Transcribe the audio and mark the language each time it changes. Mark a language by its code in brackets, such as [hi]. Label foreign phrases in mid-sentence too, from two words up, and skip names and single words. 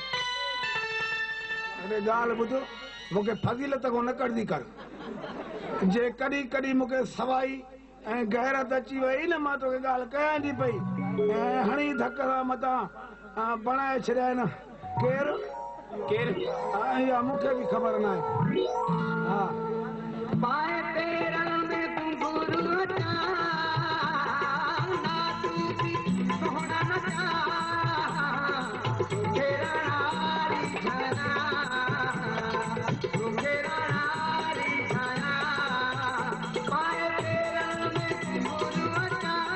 [sd] अरे ॻाल्हि ॿुध मूंखे फज़ीलत खां न कढंदी कर जे कॾहिं कॾहिं मूंखे सवाई ऐं गैरत अची वई न मां तोखे ॻाल्हि कयां थी पई ऐं हणी धक सां मथां बणाए छॾिया आहिनि केरु केरु इहा मूंखे बि ख़बर न आहे हा पाए पेरनि में घुंघरू अचा ना तूं बि सोहणा नचा तोखेरा नारी छाया तोखेरा नारी छाया पाए पेरनि में घुंघरू अचा